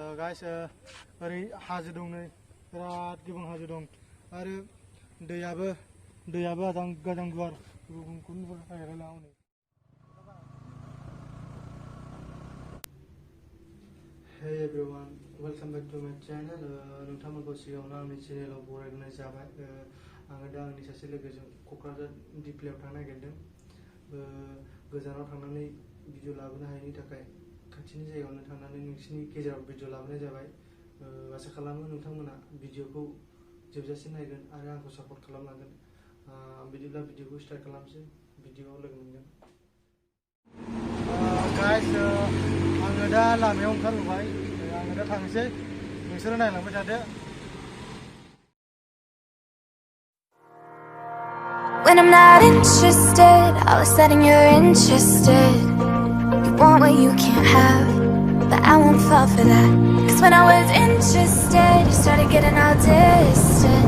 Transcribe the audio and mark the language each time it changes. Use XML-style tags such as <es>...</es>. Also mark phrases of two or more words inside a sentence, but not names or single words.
<brx>guys ओरै हाजो दं नै बिराद गोबां हाजो दं आरो दैयाबो गोजां गुवार गुबुन हायराला हनै</brx> <en>Hey everyone, welcome back to my channel.</en> <brx>नोंथांमोनखौ सिगाङावनो आंनि चेनेलाव बरायनाय जाबाय। आङो दा आंनि सासे लोगोजों क'क्राझार दिप्लायाव थांनो नागिरदों। गोजानाव थांनानै भिडिअ लाबोनो हायैनि थाखाय खाथिनि जायगायावनो थांनानै नोंसिनि गेजेराव भिडिअ लाबोनाय जाबाय। आसा खालामो नोंथांमोना भिडिअखौ जोबजासिम नायगोन आरो आंखौ सापर्ट खालामलांगोन। बिदिब्ला भिडिअखौ स्टार्ट खालामसै। भिडिअआव लोगो मोनगोन। Guys, आङो दा लामायाव ओंखारबोबाय। आङो दा थांसै। नोंसोरो नायलांबाय थादो।</brx> <en>When I'm not interested, all of a sudden you're interested. You want what you can't have, but I won't fall for that. Cause when I was interested, you started getting all distant.</en>